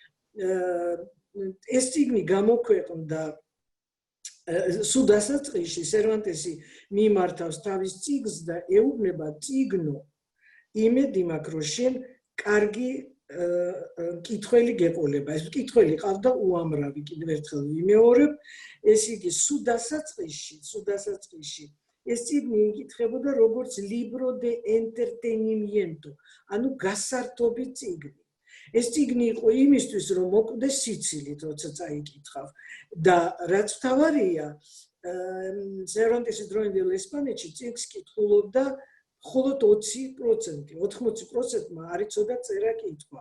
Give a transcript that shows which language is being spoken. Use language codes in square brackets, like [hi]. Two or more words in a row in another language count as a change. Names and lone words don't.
[ka] ეს წიგნი გამოქვეყნდა სულ დასაწყისში სერვანტესი მიმართავს თავის წიგნს და ეუბნება წიგნო იმედი მაქვს რომ შენ კარგი მკითხველი გეყოლება. ეს მკითხველი ყავდა უამრავი, კიდევ ერთხელ ვიმეორებ, ეს იგი სულ დასაწყისში ეს წიგნი იკითხებოდა როგორც [es] libro de entretenimiento, [ka] ანუ გასართობი წიგნი. ეს წიგნი იყო იმისთვის, რომ მოკვდეს სიცილით, როცა წაიკითხავ და რაც თავარია, სერვანტესი დროინდელ ესპანეთში წიგნს კითხულობდა მხოლოდ 20%, 80%-მა არ იცოდა წერა-კითხვა.